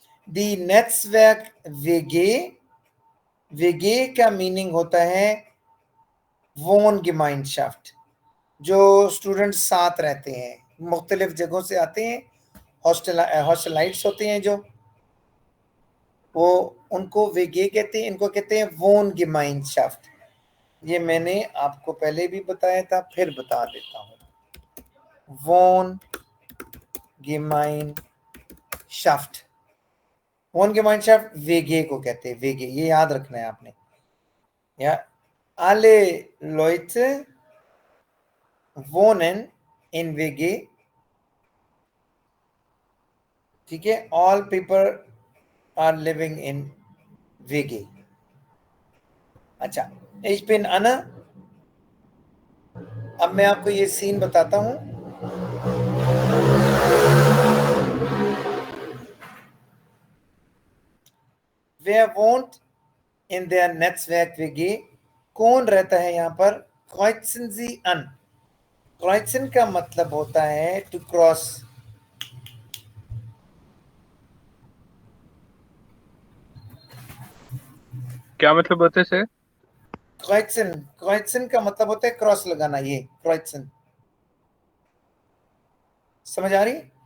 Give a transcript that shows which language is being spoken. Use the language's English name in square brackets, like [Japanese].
[Hindi] दी नेट्सवर्क वेगे, वेगे का मीनिंग होता है वोनगेमाइनशाफ्ट, जो स्टूडेंट साथ रहते हैं, मुख्तलिफ जगहों से आते हैं, हॉस्टलाइट्स होते हैं जो, वो उनको वेगे कहते हैं, इनको कहते हैं वोनगेमाइनशाफ्ट। ये मैंने आपको पहले भी बताया था, फिर बता देता हूँ। वोनगेमाइनशाफ्ट, वोनगेमाइनशाफ्ट वेगे को कहते हैं, वेगे, ये याद रखना है आपने। [German] या alle Leute wohnen in WG, [Hindi] ठीक है। [English] all people are living in WG। [Hindi] अच्छा, [German] ich bin Anna। [Hindi] अब मैं आपको ये सीन बताता हूँ। [German] Wer wohnt in der Netzwerk WG? [Hindi] कौन रहता है यहाँ पर? [German] Kreuzen Sie an। [Hindi] Kreuzen का मतलब होता है [English] to cross। [Hindi] क्या मतलब होता है सर? Kreuzen, Kreuzen का मतलब होता है क्रॉस लगाना, ये Kreuzen, समझ आ रही?